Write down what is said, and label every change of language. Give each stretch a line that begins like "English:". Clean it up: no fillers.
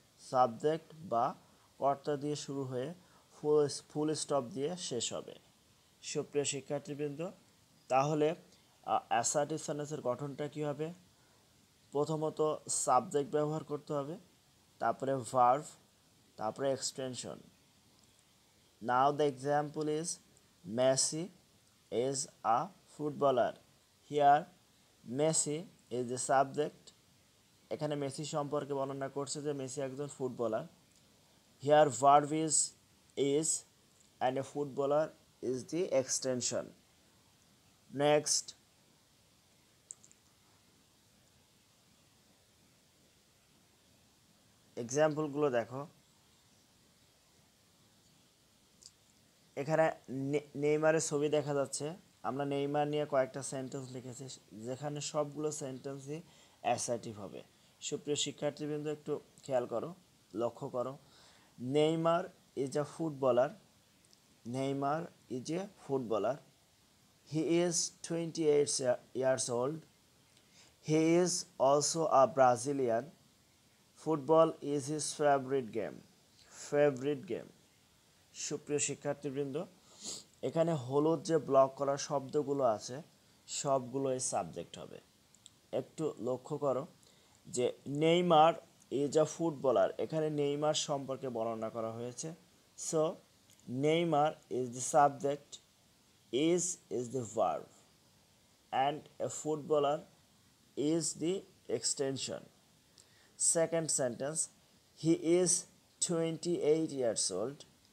Bangla: Subject বা কর্তা দিয়ে শুরু হয়ে ফুল স্টপ দিয়ে শেষ হবে। সুপ্রিয় শিক্ষার্থীবৃন্দ, তাহলে অ্যাসার্টিভ সেন্টেন্সের গঠনটা কী হবে? প্রথমত সাবজেক্ট ব্যবহার করতে হবে, তারপরে ভার্ব, তারপরে extension.
English: Now the example is Messi is a footballer. Here Messi is the subject.
Bangla: এখানে মেসি সম্পর্কে বর্ণনা করছে যে মেসি একজন footballer.
English: Here verb is is and a footballer is the extension.
Bangla: Next, এক্সাম্পলগুলো দেখো। এখানে নেইমারের ছবি দেখা যাচ্ছে। আমরা নেইমার নিয়ে কয়েকটা সেন্টেন্স লিখেছি, যেখানে সবগুলো সেন্টেন্সই অ্যাসার্টিভ হবে। সুপ্রিয় শিক্ষার্থীবৃন্দ একটু খেয়াল করো, লক্ষ্য করো।
English: Neymar is a footballer. Neymar is a footballer. He is 28 years old. He is also a Brazilian. Football is his favorite game. Favorite game.
Bangla: সুপ্রিয় শিক্ষার্থীবৃন্দ, এখানে হলুদ যে ব্লক করা শব্দগুলো আছে সবগুলোই সাবজেক্ট হবে। একটু লক্ষ্য করো যে
English: Neymar is a footballer,
Bangla: এখানে নেইমার সম্পর্কে বর্ণনা করা হয়েছে।
English: So Neymar is the subject, is the verb, and a footballer is the extension. Second sentence, he is 28 years old.